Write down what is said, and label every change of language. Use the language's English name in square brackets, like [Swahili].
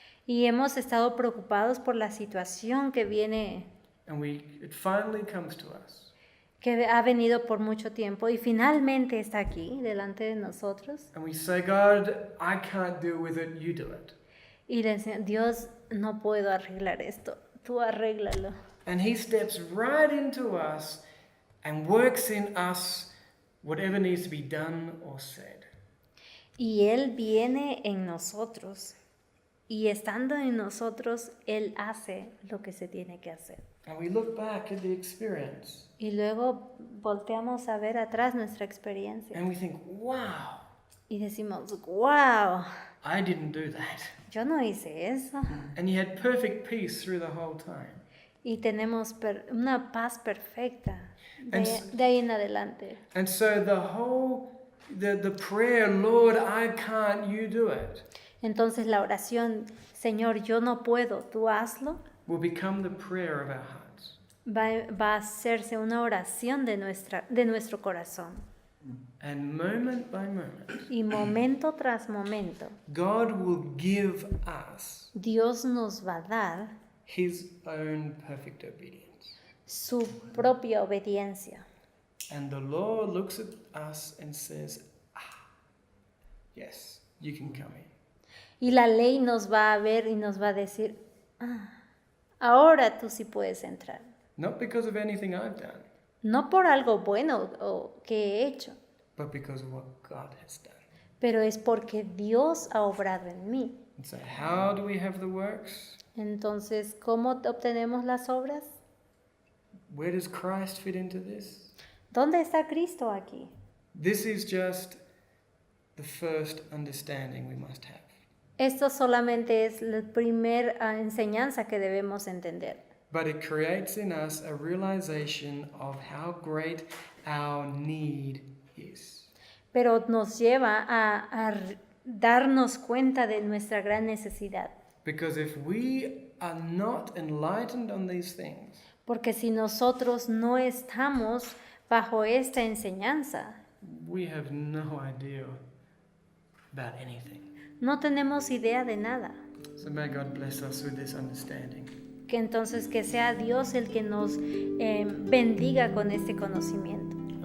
[Spanish] Y hemos estado preocupados por la situación que viene, [English] And it finally comes to us. [Spanish] que ha venido por mucho tiempo y finalmente está aquí delante de nosotros. [English] And we say, God, I can't deal with it, you do it. [Spanish] Y le decimos, Dios, no puedo arreglar esto, tú arréglalo. [English] And He steps right into us and works in us whatever needs to be done or said. [Spanish] Y Él viene en nosotros. Y estando en nosotros, Él hace lo que se tiene que hacer. [English] And we look back at the experience [Spanish] Y luego volteamos a ver atrás nuestra experiencia. [English] and we think, wow, [Spanish] Y decimos, wow, [English] I didn't do that. [Spanish] yo no hice eso. [English] And you had perfect peace through the whole time. [Spanish] Y tenemos una paz perfecta [English] And [Spanish] de ahí en adelante. [English] And so the prayer, Lord, I can't, you do it, [Spanish] Entonces la oración, Señor, yo no puedo, tú hazlo, [English] will become the prayer of our hearts. [Spanish] va a hacerse una oración de nuestro corazón. [English] And moment by moment, [Spanish] Y momento tras momento, [English] God will give us [Spanish] Dios nos va a dar [English] His own perfect obedience. [Spanish] su propia obediencia. [English] And the Lord looks at us and says, yes, you can come in. [Spanish] Y la ley nos va a ver y nos va a decir, ahora tú sí puedes entrar. [English] Not because of anything I've done, [Spanish] No por algo bueno que he hecho, [English] but because of what God has done. [Spanish] pero es porque Dios ha obrado en mí. [English] And so how do we have the works? [Spanish] Entonces, ¿cómo obtenemos las obras? [English] Where does Christ fit into this? [Spanish] ¿Dónde está Cristo aquí? [English] This is just the first understanding we must have. [Spanish] Esto solamente es la primera enseñanza que debemos entender. [English] But it creates in us a realization of how great our need is. [Spanish] Pero nos lleva a darnos cuenta de nuestra gran necesidad. [English] Because if we are not enlightened on these things, [Spanish] Porque si nosotros no estamos bajo esta enseñanza, [English] we have no idea about anything. [Spanish] no tenemos idea de nada. [English] So may God bless us with this understanding. [Spanish] Que entonces que sea Dios el que nos bendiga con este conocimiento.